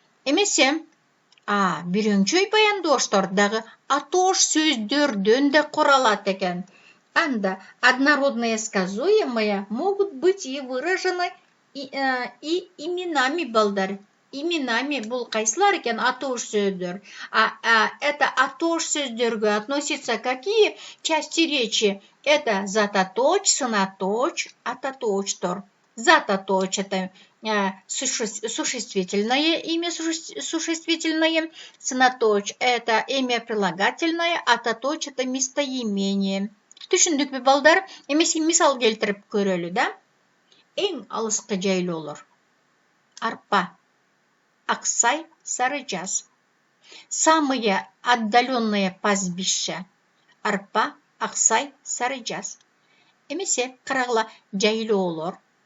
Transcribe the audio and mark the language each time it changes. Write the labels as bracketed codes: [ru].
[ky] Эмесе, бир өңчөй баяндооштор дагы атош сөздөрдөн да куралат экен. [ru] Анда однородные сказуемые могут быть и выражены и именами балдар. [ky] Именами бул кайсылар экен? Атош сөздөр. [ru] Это [ky] атош сөздөргө [ru] относится какие части речи? [ky] Это затоточ, сыноточ, атоточтор. [ru] Затоточ — это существительное имя, существительное. Сыноточ — это имя прилагательное, атоточ — это местоимение. [ky] Түшүндүкпү балдар? Эмесе мисал келтирип көрөлү да. Эң алыскы жайлоолор: арпа, аксай, сарыжаз. [ru] Самые отдаленные пастбища: арпа, аксай, сарыжаз. [ky] Эмесе карагыла жайлоолор.